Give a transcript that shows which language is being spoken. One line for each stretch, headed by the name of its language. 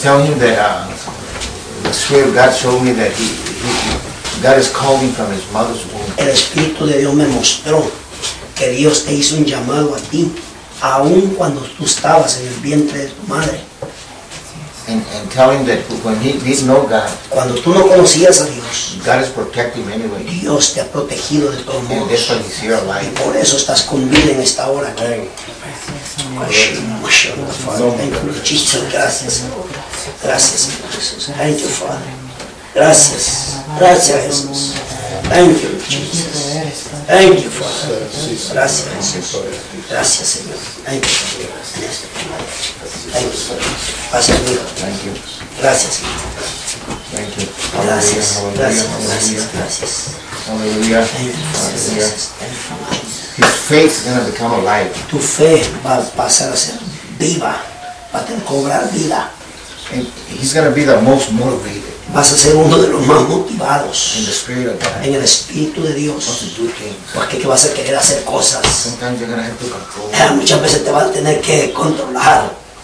English: Tell him that the Spirit of God showed me that he God has called him from his mother's womb.
Spanish: El Espíritu de Dios me mostró que Dios te hizo un llamado a ti, aun cuando tú estabas en el vientre de tu madre.
English: And tell him that when he didn't know God,
Spanish: cuando tú no conocías a Dios,
English: God is protecting anyway.
Spanish: Dios te ha protegido de todo modo.
English: And that's why he's here alive.
Spanish: Y por eso estás con vida en esta hora.
English: Hey.
Spanish: Gracias, gracias, Jesús.
English: Thank you, Father.
Spanish: Gracias, gracias, Jesús.
English: Thank you, Jesus. Thank you, Father.
Spanish: Gracias, Señor.
English: Thank you, Father. Thank you. Pastor, thank you.
Spanish: Gracias, Señor.
English: Thank you.
Spanish: Gracias, gracias, gracias.
English: Hallelujah. Thank you, Jesus. Thank you, Father. His faith is going to become alive.
Spanish: Tu fe va a pasar a ser viva, va a tener cobrar vida.
English: And he's going to be the most motivated.
Spanish: Vas a ser uno de los más motivados.
English: In the spirit of God.
Spanish: En el espíritu de Dios. Porque que va a ser querer hacer cosas.
English: Sometimes you're going to have to control.
Spanish: Muchas veces te va a tener que controlar.